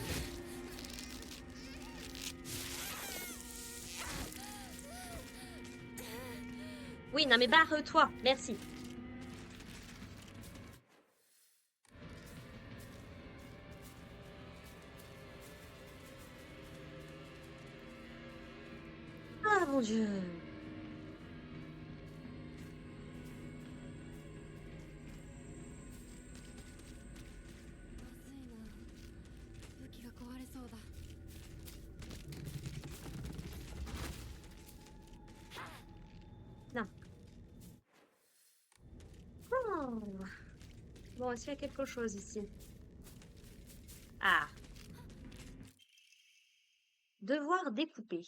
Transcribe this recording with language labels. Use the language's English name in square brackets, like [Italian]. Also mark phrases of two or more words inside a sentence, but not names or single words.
[French] Oui, non mais barre-toi, merci. Ah mon Dieu. [Japanese] 武器が壊れそうだ。 [French] Non. Oh. Bon, est-ce qu'il y a quelque chose ici? Ah. Devoir découper.